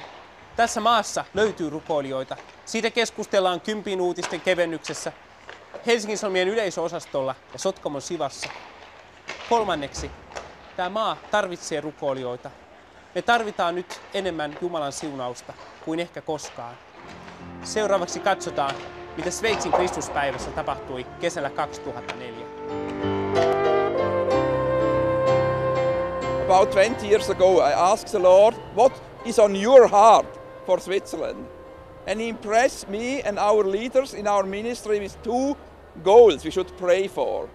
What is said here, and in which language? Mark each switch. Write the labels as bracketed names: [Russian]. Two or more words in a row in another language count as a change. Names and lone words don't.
[Finnish] Tässä maassa löytyy rukoilijoita. Siitä keskustellaan Kympin uutisten kevennyksessä, Helsingin Sanomien yleisöosastolla ja Sotkamon Sivassa. Kolmanneksi, tämä maa tarvitsee rukoilijoita. Me tarvitaan nyt enemmän Jumalan siunausta kuin ehkä koskaan. Seuraavaksi katsotaan, mitä Sveitsin Kristuspäivässä tapahtui kesällä 2004. [English] About 20 years ago, I asked the Lord, what is on your heart for Switzerland? And He impressed me and our leaders in our ministry with 2 goals we should pray for.